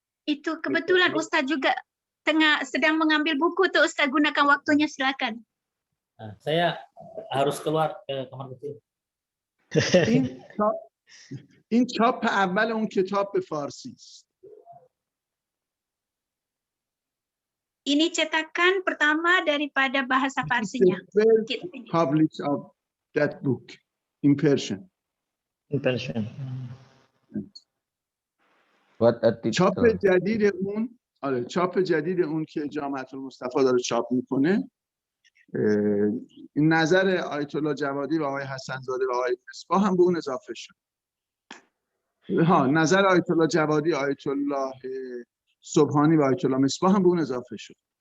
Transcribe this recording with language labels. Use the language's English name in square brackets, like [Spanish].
[Indonesian] Itu kebetulan Ustadz juga sedang mengambil buku tuh, Ustadz, gunakan waktunya, silakan. Nah, saya harus keluar ke kamar kecil. [Persian] این چاپ اول اون کتاب به فارسی است. [Indonesian] Ini cetakan pertama daripada bahasa Farsinya. [English] Publish of that book in Persian. In Persian. What a [Persian] چاپ [English] title. [Persian] جدید اون چاپ جدید اون که جامعه المصطفی داره چاپ میکنه، نظر آیت الله جوادی و آقای حسن زاده و آقای مصباح هم به اون اضافه شد. نظر آیت الله جوادی، آیت الله سبحانی و آیت الله مصباح هم به اون اضافه شد.